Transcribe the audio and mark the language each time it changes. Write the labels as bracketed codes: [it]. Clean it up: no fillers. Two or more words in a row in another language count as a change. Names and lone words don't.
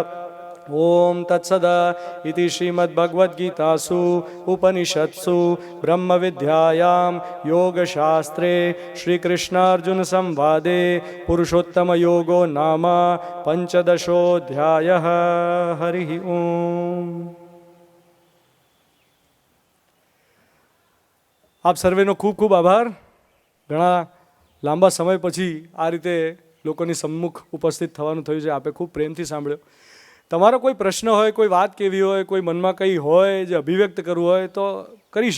[sa] ओम तत्सद इति श्रीमद्भगवद्गीतासु उपनिषत्सु ब्रह्मविद्यायां योगशास्त्रे श्रीकृष्णार्जुनसंवादे पुरुषोत्तमयोगो नाम पंचदशोऽध्यायः। हरिः ओम। [gu] આપ સર્વેનો ખૂબ ખૂબ આભાર. ઘણા લાંબા સમય પછી આ રીતે લોકોની સમ્મુખ ઉપસ્થિત થવાનું થયું છે. આપે ખૂબ પ્રેમથી સાંભળ્યો. તમારો કોઈ પ્રશ્ન હોય, કોઈ વાત કેવી હોય, કોઈ મનમાં કંઈ હોય જે અભિવ્યક્ત કરવું હોય તો કરી શકાય.